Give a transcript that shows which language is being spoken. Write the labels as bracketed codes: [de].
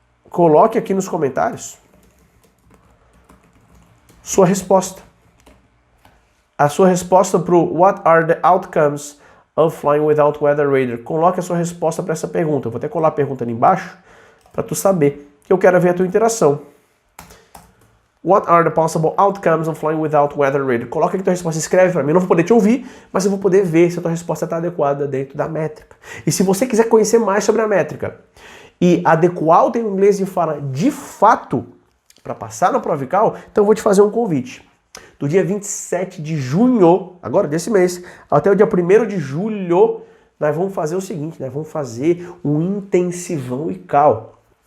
[pt] Coloque aqui nos comentários sua resposta. A sua resposta pro [en] What are the outcomes of flying without weather radar? [pt] Coloque a sua resposta para essa pergunta. Eu vou até colar a pergunta ali embaixo para tu saber que eu quero ver a tua interação. [en] What are the possible outcomes of flying without weather radar? [pt] Coloca aqui a tua resposta, escreve para mim. Eu não vou poder te ouvir, mas eu vou poder ver se a tua resposta está adequada dentro da métrica. E se você quiser conhecer mais sobre a métrica e adequar o teu inglês de fala de fato para passar na prova EasyCal, então eu vou te fazer um convite. Do dia 27 de junho, agora desse mês, até o dia 1º de julho, nós vamos fazer o seguinte, nós vamos fazer um intensivão EasyCal.